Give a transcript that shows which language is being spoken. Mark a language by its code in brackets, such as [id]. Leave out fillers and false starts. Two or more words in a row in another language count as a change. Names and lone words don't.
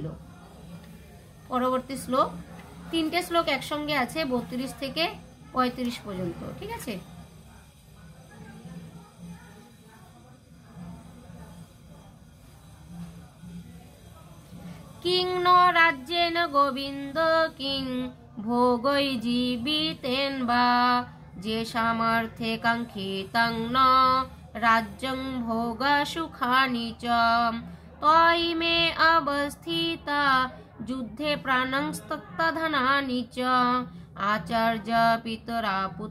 [bn] পরবর্তী শ্লোক, তিনটে শ্লোক একসঙ্গে আছে, 32 থেকে 35 পর্যন্ত। ঠিক আছে। [sa] কিং ন রাজ্যেন গোবিন্দ কিং ভোগৈ জীবিতেন বা যে সামর্থ্যে কাঙ্ক্ষিতং ন রাজ্যং ভোগা সুখানি চ তৈ মে অবস্থিতা যুদ্ধে প্রাণং স্তক্তধনানি চ আচার্য পিতরা